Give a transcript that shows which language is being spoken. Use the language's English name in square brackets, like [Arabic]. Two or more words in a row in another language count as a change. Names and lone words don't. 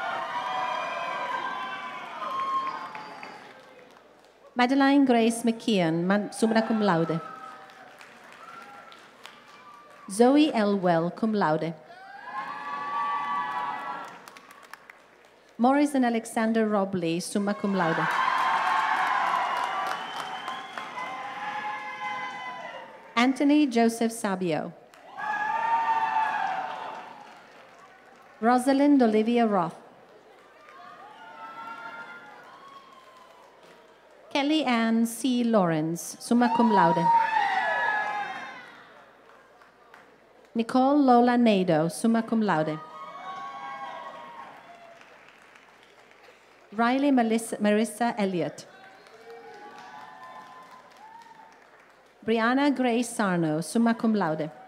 [English] Madeline Grace McKeon, [Latin] summa cum laude. [English] Zoe Elwell, [Latin] cum laude. [English] Morris and Alexander Robley, [Latin] summa cum laude. [English] Anthony Joseph Sabio. Rosalind Olivia Roth. Kelly Ann C. Lawrence, [Latin] summa cum laude. [English] Nicole Lola Nadeau, [Latin] summa cum laude. [English] Riley Marissa Elliott. Brianna Grace Sarno, [Latin] summa cum laude.